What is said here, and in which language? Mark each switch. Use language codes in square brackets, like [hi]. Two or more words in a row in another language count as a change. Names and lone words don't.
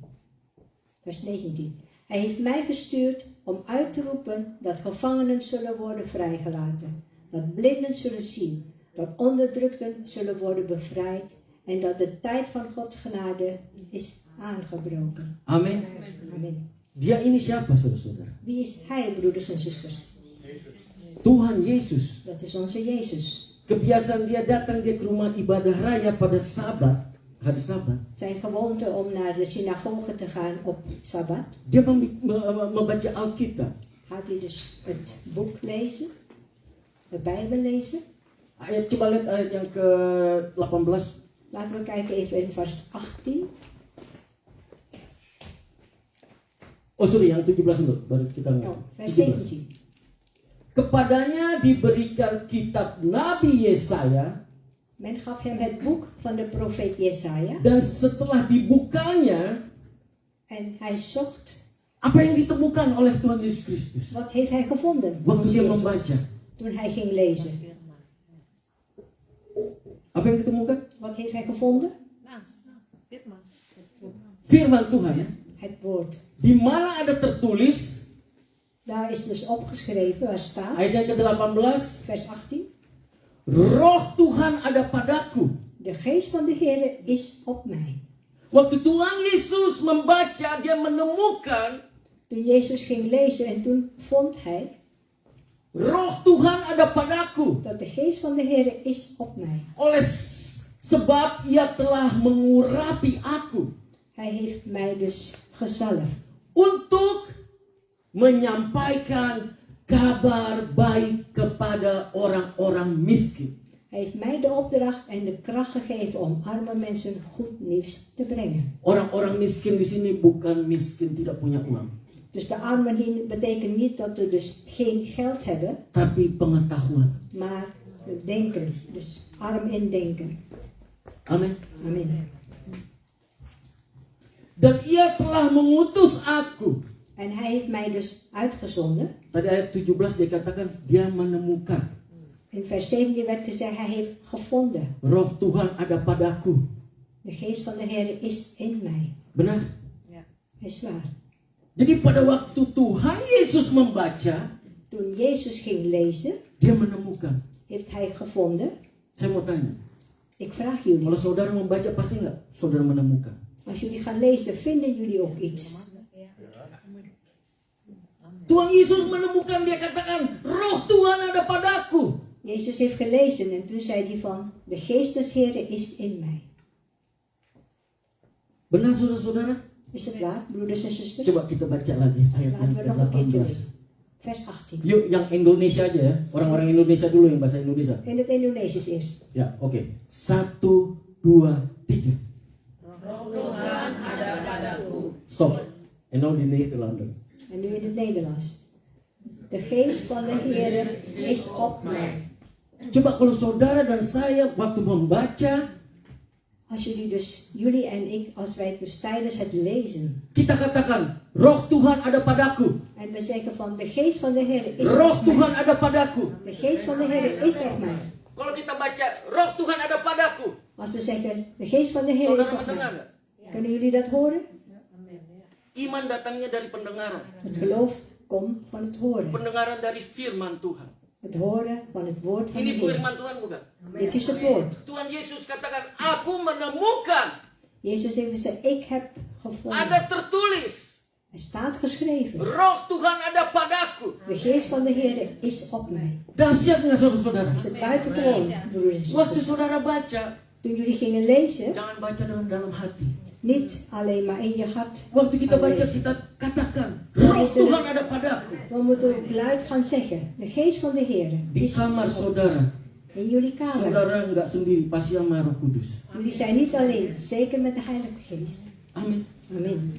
[nl] Vers 19. Hij heeft mij gestuurd om uit te roepen dat gevangenen zullen worden vrijgelaten, dat blinden zullen zien, dat onderdrukten zullen worden bevrijd en dat de tijd van Gods genade is aangebroken. [id] Amin. [nl] Amen. [id] Dia ini siapa, saudara-saudara? [nl] Wie is hij, broeders en zusters? [id] Tuhan Yesus. [nl] Dat is onze Jezus. [id] Kebiasaan dia datang dia ke rumah ibadah raya pada Sabat, hari Sabat. [nl] Zijn gewoonte om naar de synagoge te gaan op Sabbat. [id] Dia membaca Alkitab. [nl] Gaat hij dus het boek lezen, de Bijbel lezen. [id] Ayat, coba lihat ayat yang ke-18. [nl] Laten we kijken even in vers 18. [id] Oh sorry, yang 17 dulu, baru kita lihat. [nl] Vers 17. [id] Kepadanya diberikan kitab Nabi Yesaya. [nl] Men gaf hem het boek van de profeet Jesaja. [id] Dan setelah dibukanya, [nl] En hij zocht. [id] apa yang ditemukan oleh Tuhan Yesus Kristus? [nl] Wat heeft hij gevonden? [id] Waktu [nl] Onze [id] dia [nl] Jezus, [id] membaca. [nl] toen hij ging lezen. [id] Apa yang ditemukan? [nl] Wat heeft hij gevonden? [id] Firman Tuhan ya. [nl] Het woord. [id] Di mana ada tertulis, [nl] Daar is dus opgeschreven, waar staat. [id] ayat yang ke-18, [nl] Vers 18. [id] Roh Tuhan ada padaku. [nl] De geest van de Heer is op mij. [id] Waktu Tuhan Yesus membaca, dia menemukan [nl] Toen Jezus ging lezen en toen vond hij [id] Roh Tuhan ada padaku. [nl] dat de geest van de Heer is op mij. [id] Oleh sebab ia telah mengurapi aku [nl] Hij heeft mij dus gezalfd. [id] untuk menyampaikan kabar baik kepada orang-orang miskin. [nl] Hij heeft mij de opdracht en de kracht gegeven om arme mensen goed nieuws te brengen. [id] Orang-orang miskin di sini bukan miskin tidak punya uang, [nl] Dus de armen hier betekent niet dat ze dus geen geld hebben, [id] tapi pengetahuan. [nl] maar denken. Dus arm in denken. [id] Amin. [nl] Amen. [id] Dan ia telah mengutus aku. [nl] En hij heeft mij dus uitgezonden. [id] Tadi ayat 17 dia katakan dia menemukan. [nl] In vers 17 werd gezegd, hij heeft gevonden. [id] Roh Tuhan ada padaku. [nl] De geest van de Heer is in mij. [id] Benar? [nl] Hij is waar. [id] Jadi pada waktu Tuhan Yesus membaca, [nl] Toen Jezus ging lezen, [id] dia menemukan. [nl] heeft hij gevonden. [id] Saya mau tanya, [nl] Ik vraag jullie, [id] kalau saudara membaca pasti nggak saudara menemukan? [nl] als jullie gaan lezen, vinden jullie ook iets? [id] Tuhan Yesus menemukan, dia katakan, Roh Tuhan ada padaku. [nl] Jezus heeft gelezen en toen zei hij van, de geest des Heeren is in mij. [id] Benar saudara-saudara? [nl] Is het waar, broeders en zusters? [id] Coba kita baca lagi ayat yang [nl] Laten we nog een keertje [id] ke-18. [nl] lezen. Vers 18. [id] Yuk, yang Indonesia aja ya. Orang-orang Indonesia dulu yang bahasa Indonesia. [nl] In het Indonesisch eerst. [id] Ya, oke. 1, 2, 3. Roh Tuhan ada padaku. [nl] Stop. En nou di Nederlander. En nu in het Nederlands. De geest van de Heer is op mij. [id] Coba kalau saudara dan saya waktu membaca, [nl] Als jullie en ik, als wij dus tijdens het lezen. [id] kita katakan, Roh Tuhan ada padaku. [nl] En we zeggen van, de geest van de Heer is [id] Roh [nl] op mij. [id] Tuhan ada padaku. [nl] De geest van de Heer is op mij. [id] Kalau kita baca roh Tuhan ada padaku, [nl] Als we zeggen, de geest van de Heer is [id] saudara [nl] op [id] mendengar [nl] mij. [id] nggak? [nl] Kunnen jullie dat horen? [id] Iman datangnya dari pendengaran. [nl] Het geloof komt van het horen. [id] Pendengaran dari firman Tuhan. [nl] Het horen van het woord van de [id] Ini [nl] Heer. [id] firman Tuhan bukan? [nl] Dit is het woord. [id] Tuhan Yesus katakan, aku menemukan. [nl] Jezus heeft gezegd, ik heb gevonden. [id] Ada tertulis. [nl] Het staat geschreven. [id] Roh Tuhan ada padaku. [nl] De geest van de Heer is op mij. [id] Dahsyat nggak saudara-saudara? [nl] Is het buitengewoon, broeders en [id] Waktu [nl] zusters. [id] saudara baca, [nl] Toen jullie gingen lezen, [id] jangan baca dengan dalam hati. [nl] niet alleen maar in je hart. [id] Waktu kita [nl] gaan [id] baca, [nl] lezen. [id] kita katakan, roh Tuhan ada padaku. [nl] We moeten ook luid gaan zeggen, de geest van de Heer [id] Di [nl] is [id] kamar [nl] op [id] saudara, [nl] in jullie kamer. [id] saudara nggak sendiri, pasti sama Roh Kudus. [nl] Jullie zijn niet alleen, zeker met de Heilige Geest. [id] Amin. [nl] Amen.